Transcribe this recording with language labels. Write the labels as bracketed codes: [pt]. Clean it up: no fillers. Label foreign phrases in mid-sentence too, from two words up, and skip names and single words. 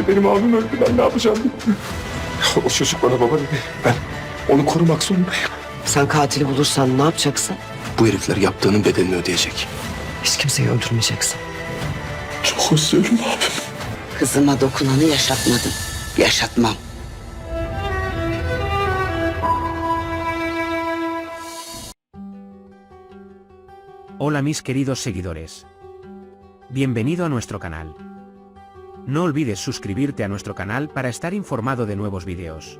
[tr] Benim abim öldü. Ben ne yapacağım? O çocuk bana baba dedi. Ben onu korumak zorundayım. Sen katili bulursan ne yapacaksın? Bu herifler yaptığının bedelini ödeyecek. Hiç kimseyi öldürmeyeceksin. Çok özlüyorum abim. Kızıma dokunanı yaşatmadım. Yaşatmam. [es] Hola mis queridos seguidores. Bienvenido a nuestro canal. No olvides suscribirte a nuestro canal para estar informado de nuevos videos.